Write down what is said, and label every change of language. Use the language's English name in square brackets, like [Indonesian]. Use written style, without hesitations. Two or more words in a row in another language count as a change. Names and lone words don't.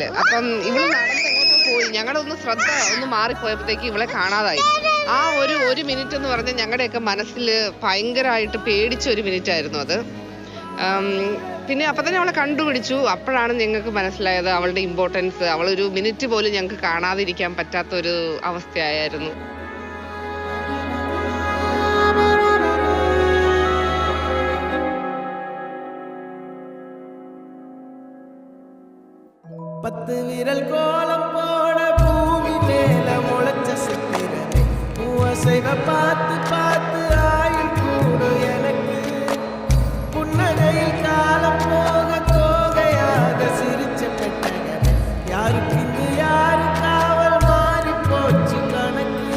[Malayalam] അപ്പം ഇവള് നടന്നെങ്ങോട്ടും പോയി, ഞങ്ങളുടെ ശ്രദ്ധ ഒന്ന് മാറിപ്പോയപ്പോഴത്തേക്ക് ഇവളെ കാണാതായി. ആ ഒരു മിനിറ്റ് എന്ന് പറഞ്ഞാൽ ഞങ്ങളുടെയൊക്കെ മനസ്സിൽ ഭയങ്കരമായിട്ട് പേടിച്ച ഒരു മിനിറ്റ് ആയിരുന്നു അത്. പിന്നെ അപ്പം തന്നെ അവളെ കണ്ടുപിടിച്ചു. അപ്പോഴാണ് ഞങ്ങൾക്ക് മനസ്സിലായത് അവളുടെ ഇമ്പോർട്ടൻസ്. അവളൊരു മിനിറ്റ് പോലും ഞങ്ങൾക്ക് കാണാതിരിക്കാൻ പറ്റാത്തൊരു അവസ്ഥയായിരുന്നു. [Tamil] பத்து விரல் கோலம் போட பூமி மேல முளைச்ச சித்திரமே, பூவசைவ பார்த்து பார்த்து ஆயுள் கூடு எனக்கு, புன்னகையில் காலம் போக தோகையாக சிரிச்ச பெட்டகமே, யாருக்கு இங்கு யாரு காவல் மாறி போச்சு கணக்கு.